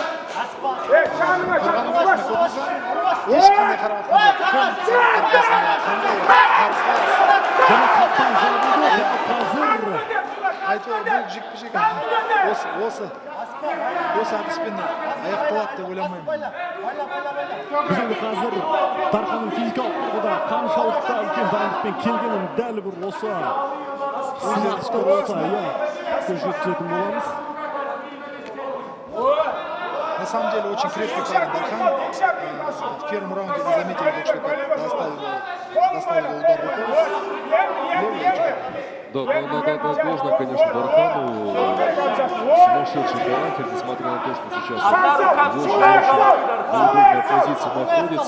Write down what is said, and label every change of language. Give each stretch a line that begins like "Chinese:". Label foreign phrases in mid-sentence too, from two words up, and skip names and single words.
Kazakh: Қорғаның басына көбісі ешқандай қарап атқан бұл жекпе-жек осы әдіспен аяқталады деп ойламаймын. Біз енді қазір Дарханның физикалық тұрғыда қаншалықты үлкен дайындықпен келгенін дәл бір осы сынақта болса, көз жеткізетін боламыз.
Russian: На самом деле очень крепкий парень Дархан. В первом раунде вы заметили, что достал его удар рукой. Да, но надо отдать должное, конечно, Дархану. Сумасшедший характер, несмотря на то, что сейчас в очень неудобной позиции находится.